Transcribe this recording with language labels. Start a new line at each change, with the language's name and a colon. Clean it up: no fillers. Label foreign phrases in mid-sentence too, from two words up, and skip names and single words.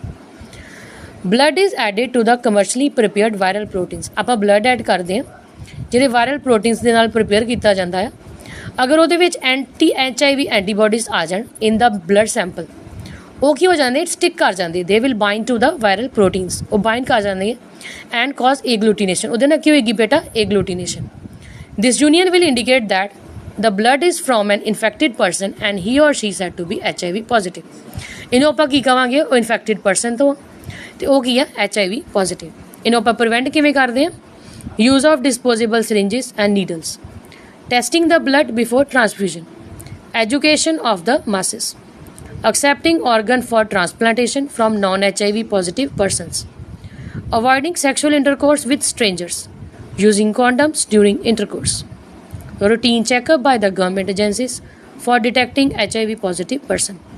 English: Blood is added to the commercially prepared viral proteins.
Punjabi: ਆਪਾਂ
English: blood add
Punjabi: ਕਰਦੇ ਹਾਂ ਜਿਹੜੇ
English: viral proteins
Punjabi: ਦੇ ਨਾਲ prepare ਕੀਤਾ ਜਾਂਦਾ ਹੈ अगर ਉਹਦੇ ਵਿੱਚ
English: anti HIV antibodies
Punjabi: ਆ ਜਾਣ
English: in the blood sample,
Punjabi: ਉਹ ਕੀ ਹੋ ਜਾਂਦੇ, ਸਟਿਕ ਕਰ ਜਾਂਦੇ,
English: they will bind to the viral proteins,
Punjabi: ਉਹ ਬਾਈਂਡ ਕਰ ਜਾਂਦੇ
English: and cause agglutination,
Punjabi: ਉਹਦੇ ਨਾਲ ਕੀ ਹੋਏਗੀ ਬੇਟਾ, ਏਗਲੂਟੀਨੇਸ਼ਨ।
English: This union will indicate that the blood is from an infected person and he or she said to be HIV positive।
Punjabi: ਇਹਨੂੰ ਆਪਾਂ ਕੀ ਕਵਾਂਗੇ, ਉਹ
English: infected person
Punjabi: ਤੋਂ ਤੇ ਉਹ ਕੀ ਆ,
English: HIV positive.
Punjabi: ਇਹਨੂੰ ਆਪਾਂ ਪ੍ਰੀਵੈਂਟ ਕਿਵੇਂ ਕਰਦੇ ਆ,
English: use of disposable syringes and needles, testing the blood before transfusion, education of the masses, accepting organ for transplantation from non-HIV positive persons, avoiding sexual intercourse with strangers, using condoms during intercourse, routine checkup by the government agencies for detecting HIV positive person.